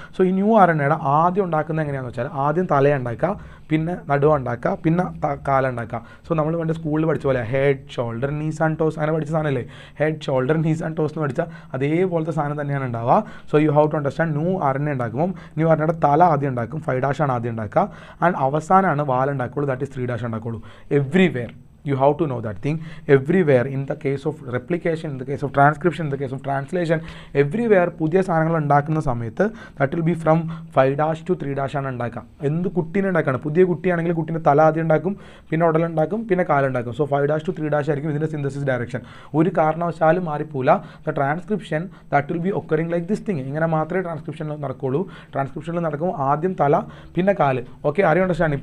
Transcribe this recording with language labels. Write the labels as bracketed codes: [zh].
[ml] So ഈ new RNAയുടെ ആദ്യം ഉണ്ടാക്കുന്നത് എങ്ങനെയാണെന്ന് വെച്ചാൽ ആദ്യം തലയുണ്ടാക്കുക, പിന്നെ നടുവ് ഉണ്ടാക്കുക, പിന്നെ കാലുണ്ടാക്കുക. സോ നമ്മൾ പണ്ട് സ്കൂളിൽ പഠിച്ച പോലെ [en] head, shoulder, knees and toes [ml] അങ്ങനെ പഠിച്ച സാധനമല്ലേ? [en] head, shoulder, knees and toes [ml] എന്ന് പഠിച്ചാൽ അതേപോലത്തെ സാധനം തന്നെയാണ് ഉണ്ടാവുക. [en] so you have to understand [ml] new RNA ഉണ്ടാക്കുമ്പോൾ ന്യൂ RNAയുടെ തല ആദ്യം ഉണ്ടാക്കും, 5' ആണ് ആദ്യം ഉണ്ടാക്കുക. ആൻഡ് അവസാനമാണ് വാലുണ്ടാക്കുള്ളൂ, ദാറ്റ് ഈസ് 3' ഉണ്ടാക്കുള്ളൂ. [en] Everywhere you have to know that thing. Everywhere in the case of replication, in the case of transcription, in the case of translation, everywhere [ml] പുതിയ സാധനങ്ങൾ ഉണ്ടാക്കുന്ന സമയത്ത് [en] that will be from 5' to 3' [ml] ആണ് ഉണ്ടാക്കുക. എന്ത് കുട്ടീനെ ഉണ്ടാക്കുകയാണ്? പുതിയ കുട്ടിയാണെങ്കിൽ കുട്ടീൻ്റെ തല ആദ്യം ഉണ്ടാക്കും, പിന്നെ ഉടലുണ്ടാക്കും, പിന്നെ കാലുണ്ടാക്കും. സോ 5' to 3' ആയിരിക്കും ഇതിൻ്റെ സിന്തസിസ് ഡയറക്ഷൻ. ഒരു കാരണവശാലും മാറിപ്പോല. [en] The transcription that will be occurring like this thing. [ml] ഇങ്ങനെ മാത്രമേ ട്രാൻസ്ക്രിപ്ഷനിൽ നടക്കുള്ളൂ. ട്രാൻസ്ക്രിപ്ഷനിൽ നടക്കുമ്പോൾ ആദ്യം തല, പിന്നെ കാല്. ഓക്കെ, ആരും അണ്ടർസ്റ്റാൻഡിങ്?